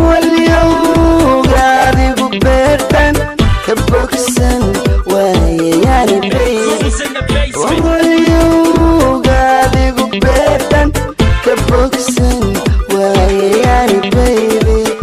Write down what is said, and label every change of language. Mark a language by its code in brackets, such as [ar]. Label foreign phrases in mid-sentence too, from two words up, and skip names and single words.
[so] Walyowga adigu beertan ka bogsan waaye, yani, baby. [en] Who's in the basement? [so] Walyowga adigu beertan ka bogsan waaye, yani, baby.